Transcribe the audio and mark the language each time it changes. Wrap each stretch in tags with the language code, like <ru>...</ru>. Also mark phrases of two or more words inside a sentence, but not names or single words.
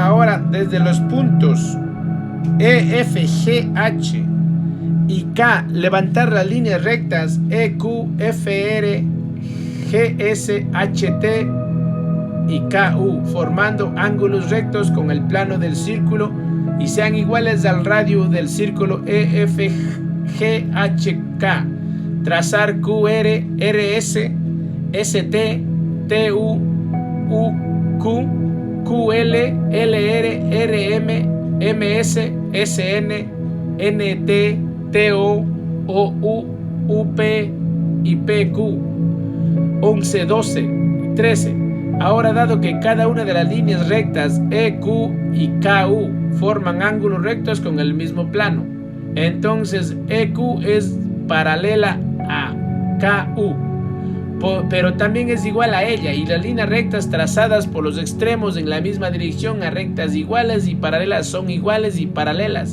<es>Ahora, desde los puntos E, F, G, H y K, levantar las líneas rectas EQ, FR, GS, HT y KU, formando ángulos rectos con el plano del círculo y sean iguales al radio del círculo EFGHK. Trazar QR, RS, ST, TU, UQ, QL, LR, RM, MS, SN, NT, TO, OU, UP y PQ. 11, 12, 13. Ahora, dado que cada una de las líneas rectas EQ y KU forman ángulos rectos con el mismo plano, entonces EQ es paralela a KU, pero también es igual a ella, y las líneas rectas trazadas por los extremos en la misma dirección a rectas iguales y paralelas son iguales y paralelas.</es>